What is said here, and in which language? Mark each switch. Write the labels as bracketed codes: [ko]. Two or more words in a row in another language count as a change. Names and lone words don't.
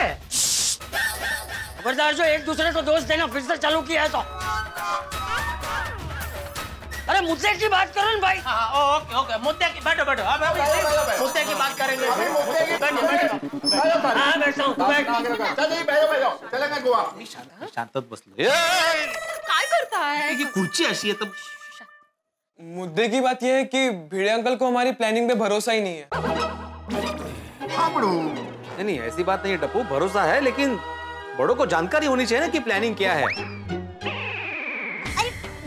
[hi] खबरदार, जो एक दूसरे को दोष देना फिर से चालू किया है तो। अरे मुद्दे की बात करो ना भाई। [en] okay okay, [hi] मुद्दे की, बैठो बैठो, अब मुद्दे की बात करेंगे। हाँ बैठता हूँ, चलेंगे गोवा। [mr] शांतत बसलो। [hi] काय करता है? ये कुर्सी ऐसी है तब। मुद्दे की बात यह है कि भिड़े अंकल को हमारी प्लानिंग पे भरोसा ही नहीं है। नहीं, ऐसी बात नहीं है टप्पू, भरोसा है, लेकिन बड़ों को जानकारी होनी चाहिए ना कि प्लानिंग क्या है।